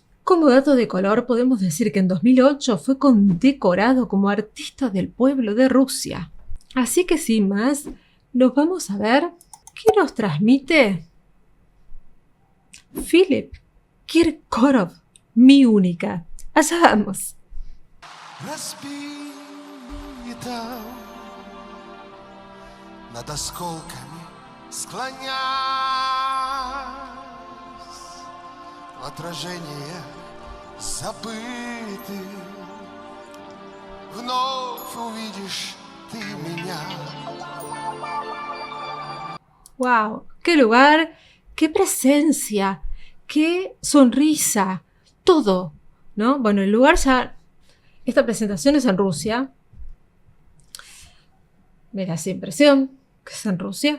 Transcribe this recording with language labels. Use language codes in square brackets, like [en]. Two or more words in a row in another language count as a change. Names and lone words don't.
[es] Como dato de color, podemos decir que en 2008 fue condecorado como artista del pueblo de Rusia. Así que sin más, nos vamos a ver qué nos transmite Philip Kirkorov, Mi Única. Allá vamos. [ru] Там над осколками склонясь в отражение забытых, вновь увидишь ты меня. [es] ¡Wow! ¡Qué lugar! ¡Qué presencia! ¡Qué sonrisa! Todo, ¿no? Bueno, el lugar ya... Esta presentación es en Rusia. Me da esa impresión que es en Rusia.